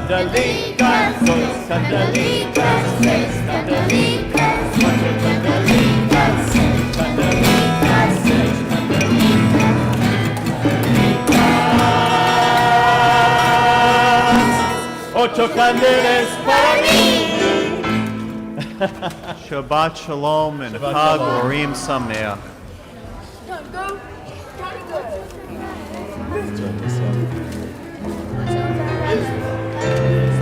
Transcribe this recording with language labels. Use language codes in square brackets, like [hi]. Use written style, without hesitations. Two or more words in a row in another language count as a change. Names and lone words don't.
[lad] Candelicas, seis candelicas, seis candelicas, ocho candelicas, seis candelicas, seis candelicas, Ocho candelas para mí. [he] שבת שלום and חג אורים שמח. [en] Let's turn this up.